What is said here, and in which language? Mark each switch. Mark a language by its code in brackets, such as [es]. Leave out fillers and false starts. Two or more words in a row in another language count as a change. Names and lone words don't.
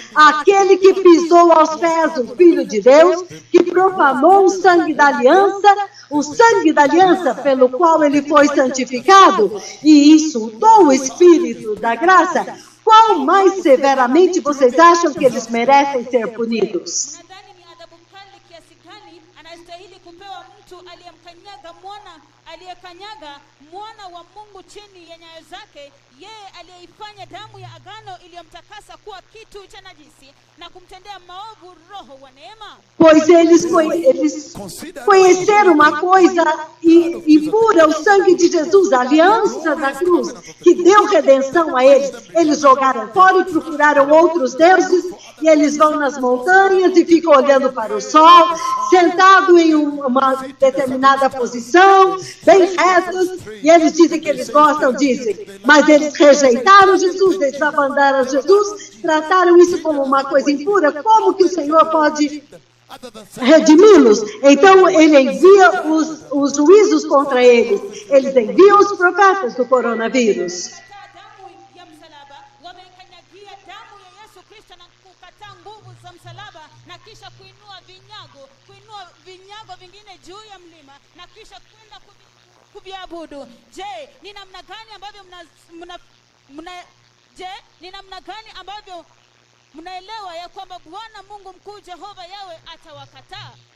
[pt] Aquele que pisou aos pés o Filho de Deus, que profanou o sangue da aliança pelo qual ele foi santificado e insultou o Espírito da graça. Qual mais severamente vocês acham que eles merecem ser punidos? [sw] Aliyekanyaga mwana wa Mungu chini ya nyayo zake, yeye aliyeifanya damu ya agano iliyomtakasa kuwa kitu cha najisi na kumtendea maovu roho wa neema. [pt] Pois eles conheceram uma coisa impura, o sangue de Jesus, a aliança da cruz, que deu redenção a eles. Eles jogaram fora e procuraram outros deuses, e eles vão nas montanhas e ficam olhando para o sol, sentado em uma determinada posição, bem retos, e eles dizem que eles gostam, mas eles rejeitaram Jesus, eles abandonaram Jesus, trataram isso como uma coisa impura. Como que o Senhor pode redimi-los? Então ele envia os juízos contra eles, eles enviam os profetas do coronavírus. [sw] Je, ni namna gani ambavyo mnaelewa ya kwamba Bwana Mungu mkuu Jehova Yawe atawakataa?